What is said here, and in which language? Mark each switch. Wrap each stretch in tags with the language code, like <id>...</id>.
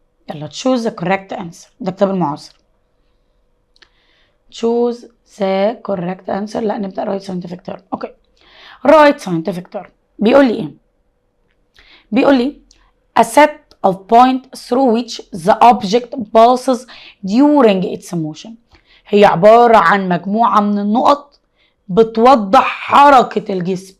<en>يلا choose the correct answer،</en> <ar>ده كتاب المعاصر.</ar> <en>choose the correct answer.</en> <ar>لا نبدأ</ar> <en>right scientific term.</en> <ar>اوكي.</ar> <en>right scientific term</en> <ar>بيقول لي ايه؟ بيقول لي</ar> <en>a set of point through which the object passes during its motion.</en> <ar>هي عبارة عن مجموعة من النقط بتوضح حركة الجسم.</ar>